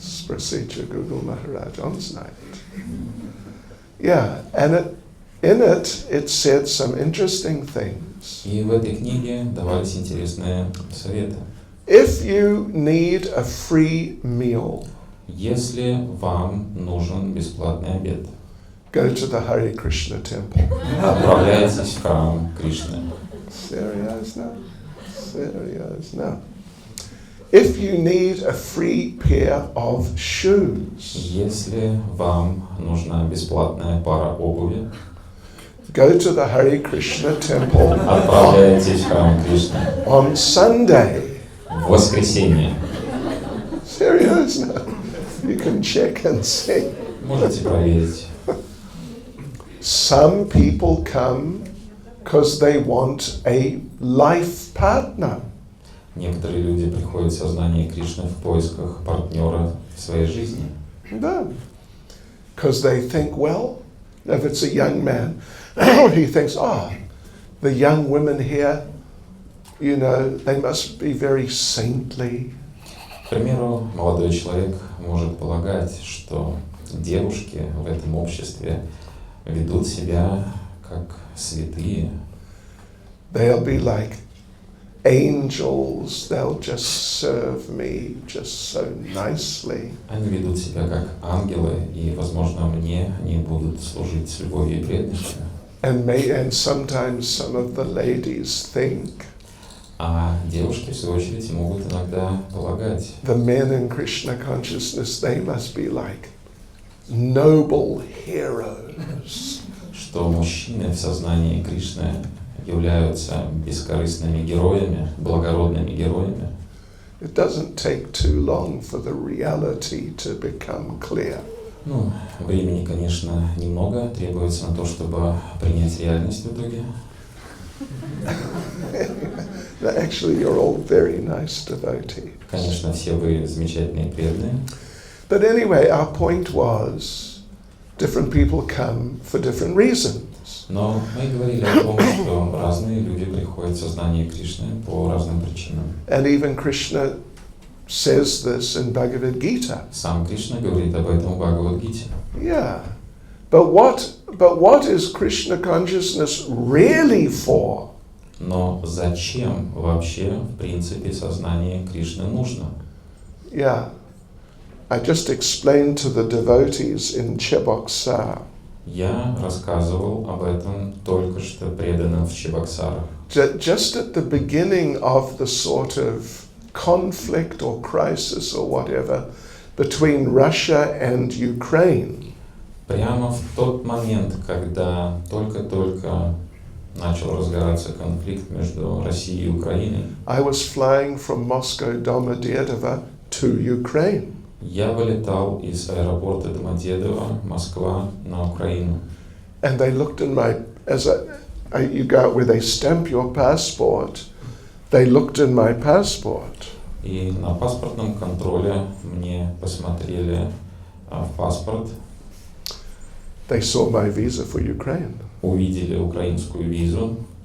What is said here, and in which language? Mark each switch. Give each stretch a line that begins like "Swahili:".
English: Procedure Google Maharaj on site. Yeah, and in it said some interesting things.
Russian: И в этой книге давались интересные советы.
English: If you need a free meal,
Russian: Если вам нужен бесплатный обед,
English: go to the Hare Krishna temple.
Russian: отправляйтесь в храм Кришны.
English: Seriously? Seriously? If you need a free pair of shoes,
Russian: Если вам нужна бесплатная пара обуви,
English: go to the Hare Krishna temple
Russian: отправляйтесь в храм Кришны
English: on Sunday.
Russian: в воскресенье.
English: Seriously? You can check and see.
Russian: Можете проверить.
English: Some people come because they want a life partner.
Russian: Некоторые люди приходят в сознание Кришны в поисках партнера в своей жизни.
English: No. Because they think, well, if it's a young man, he thinks, the young women here, you know, they must be very saintly.
Russian: К примеру, молодой человек может полагать, что девушки в этом обществе ведут себя как святые.
English: They'll be like angels. They'll just serve me just so nicely.
Russian: Они ведут себя как ангелы, и, возможно, мне они будут служить с любовью и преданностью.
English: And sometimes some of the ladies think
Russian: А девушки, в свою очередь, могут иногда полагать,
English: the men in Krishna consciousness, they must be like noble heroes.
Russian: Что мужчины в сознании Кришны являются бескорыстными героями, благородными героями.
English: It doesn't take too long for the reality to become clear.
Russian: Ну, времени, конечно, немного требуется на то, чтобы принять реальность в итоге.
English: Actually, you're all very nice devotees.
Russian: Конечно, все вы замечательные преданные.
English: But anyway, our point was, different people come for different reasons.
Russian: Но мы говорили о том, что разные люди приходят в сознание Кришны по разным причинам.
English: And even Krishna says this in Bhagavad Gita.
Russian: Сам Кришна говорит об этом в Бхагавад-гите.
English: Yeah. But what is Krishna consciousness really for?
Russian: Но зачем вообще, в принципе, сознание Кришны нужно?
English: Yeah. I just explained to the devotees in Cheboksar.
Russian: Я рассказывал об этом только что преданным в Чебоксарах.
English: Just at the beginning of the sort of conflict or crisis or whatever between Russia and Ukraine.
Russian: Прямо в тот момент, когда только-только начал разгораться конфликт между Россией и Украиной,
English: I was flying from Moscow Domodedovo to Ukraine.
Russian: я вылетал из аэропорта Домодедово, Москва, на Украину.
English: And they looked in my, you go out where they stamp your passport, they looked in my passport.
Russian: И на паспортном контроле мне посмотрели в паспорт,
English: They saw my visa for Ukraine.
Russian: увидели украинскую визу.